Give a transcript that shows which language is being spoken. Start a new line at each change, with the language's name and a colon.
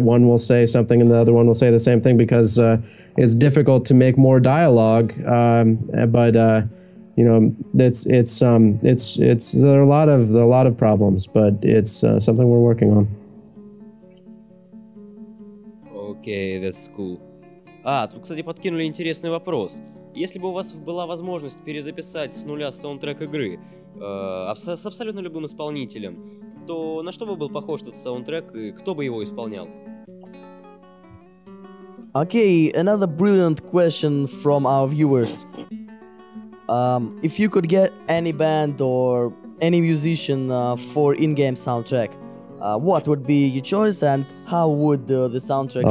English: One will say something and the other one will say the same thing because it's difficult to make more dialogue. But it's there are a lot of problems, but it's something we're working on. Окей, that's cool.
Russian: Тут, кстати, подкинули интересный вопрос. Если бы у вас была возможность перезаписать с нуля саундтрек игры с абсолютно любым исполнителем, то на что бы был похож этот саундтрек и кто бы его исполнял?
English: Okay, another brilliant question from our viewers. If you could get any band or any musician for in-game soundtrack, what would be your choice and how would the soundtrack sound?